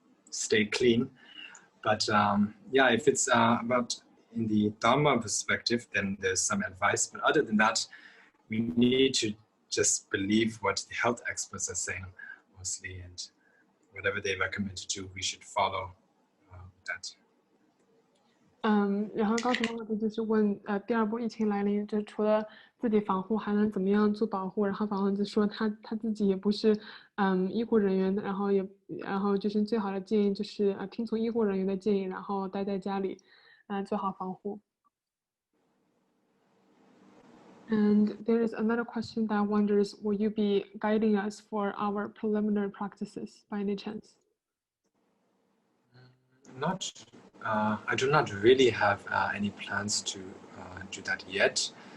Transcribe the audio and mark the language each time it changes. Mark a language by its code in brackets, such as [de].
[en] Stay clean. But yeah, if it's about in the Dharma perspective, then there's some advice. But other than that, we need to just believe what the health experts are saying mostly, and whatever they recommend to do, we should follow that. [zh] 然后刚才的问题就是问，第二波疫情来临，就除了自己防护，还能怎么样做保护？然后法王子说他自己也不是医护人员，然后就是最好的建议就是听从医护人员的建议，然后待在家里，做好防护。 [en] And there is another question that wonders, will you be guiding us for our preliminary practices by any chance? I do not really have any plans to do that yet.